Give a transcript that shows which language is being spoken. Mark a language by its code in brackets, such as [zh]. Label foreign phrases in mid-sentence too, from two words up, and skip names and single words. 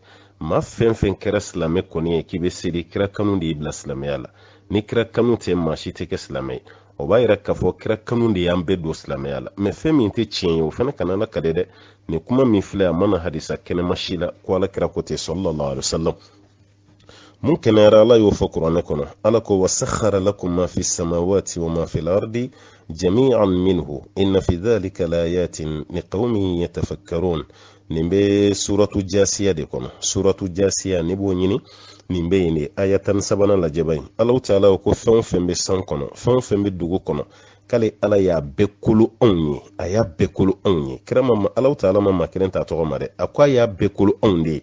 [bm] Maa fɛn fɛn kɛra silamɛ kɔni ye k'i bɛ seli, kira kanu de y'i bila silamɛya la. Ni kira kanu tɛ, maa si tɛ kɛ silamɛ ye. O b'a yira k'a fɔ kira kanu de y'an bɛɛ don silamɛya la. Mɛ fɛn min tɛ tiɲɛ ye, o fana kana lakale dɛ. Ni kuma min filɛ a mana hadisa kɛnɛma si la, ko Alakira ko ten [ar] صلى الله عليه وسلم. [bm] Mun kɛnɛyara Ala y'o fɔ kuranɛ kɔnɔ. Ala ko [ar] وسخر لكم ما في السماوات وما في الأرض جميعا منه إن في ذلك لآيات لقوم يتفكرون. [bm] Nin bɛ suratu Jasiya de kɔnɔ. Suratu Jasiya ni b'o ɲini, nin bɛ yen de, aya 17 lajɛ ba in. Alahu Taala ko fɛn o fɛn bɛ san kɔnɔ, fɛn o fɛn bɛ dugu kɔnɔ, k'ale Ala y'a bɛɛ kolo anw ye, a y'a bɛɛ kolo anw ye. Kira ma Alahu Taala ma maa kelen t'a tɔgɔ ma dɛ, a ko a y'a bɛɛ kolo anw de ye.